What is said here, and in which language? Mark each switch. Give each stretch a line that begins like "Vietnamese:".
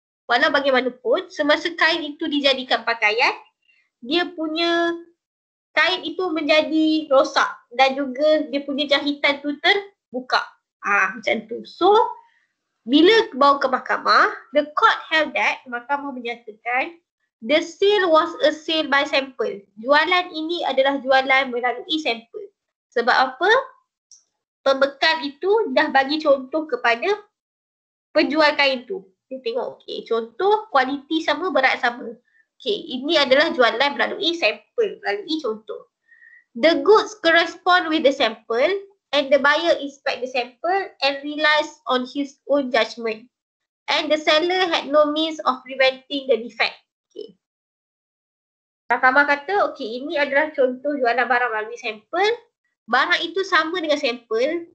Malay: Walau bagaimanapun, semasa kain itu dijadikan pakaian, dia punya kain itu menjadi rosak dan juga dia punya jahitan tu terbuka. Macam tu.
English: So,
Malay: bila bawa ke mahkamah,
English: the court held that,
Malay: mahkamah menyatakan,
English: the sale was a sale by sample.
Malay: Jualan ini adalah jualan melalui sampel. Sebab apa? Pembekal itu dah bagi contoh kepada penjual kain tu. Dia tengok, contoh kualiti sama, berat sama. Ini adalah jualan melalui sampel, melalui contoh.
English: The goods correspond with the sample and the buyer inspect the sample and relies on his own judgment. And the seller had no means of preventing the defect.
Malay: Mahkamah kata, ini adalah contoh jualan barang melalui sampel. Barang itu sama dengan sampel.